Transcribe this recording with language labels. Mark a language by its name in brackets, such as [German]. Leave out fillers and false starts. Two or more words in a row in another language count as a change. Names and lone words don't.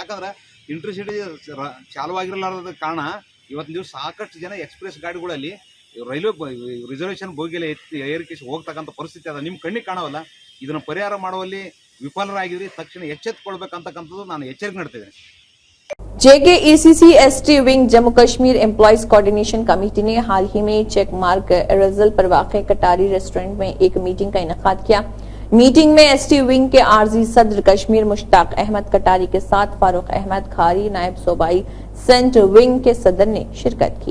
[Kannada] ಯಾಕಂದ್ರೆ ಇಂಟರ್ಸಿಟಿ ಚಾಲುವಾಗಿರಲಾರದ ಕಾರಣ ಇವತ್ತಿನ ದಿವಸ ಸಾಕಷ್ಟು ಜನ ಎಕ್ಸ್ಪ್ರೆಸ್ ಗಾಡಿಗಳಲ್ಲಿ [English] railway reservation [Kannada] ಬೋಗಿಯಲ್ಲಿ ಏರಿಕೆ ಹೋಗ್ತಕ್ಕಂಥ ಪರಿಸ್ಥಿತಿ ಅದ, ನಿಮ್ಮ ಕಣ್ಣಿಗೆ ಕಾಣವಲ್ಲ। ಇದನ್ನು ಪರಿಹಾರ ಮಾಡುವಲ್ಲಿ ವಿಫಲರಾಗಿದ್ರಿ, ತಕ್ಷಣ ಎಚ್ಚೆತ್ತುಕೊಳ್ಬೇಕಂತಕ್ಕಂಥದ್ದು ನಾನು ಎಚ್ಚರಿಕೆ ನೀಡ್ತಿದ್ದೇನೆ। [Urdu] JKECC-ST ونگ جموں کشمیر ایمپلائز کوآرڈینیشن کمیٹی نے حال ہی میں چیک مارک ایرجل پر واقع کٹاری ریسٹورنٹ میں ایک میٹنگ کا انعقاد کیا. میٹنگ میں ST ونگ کے عارضی صدر کشمیر مشتاق احمد کٹاری کے ساتھ فاروق احمد کھاری نائب صوبائی سینٹ ونگ کے صدر نے شرکت کی.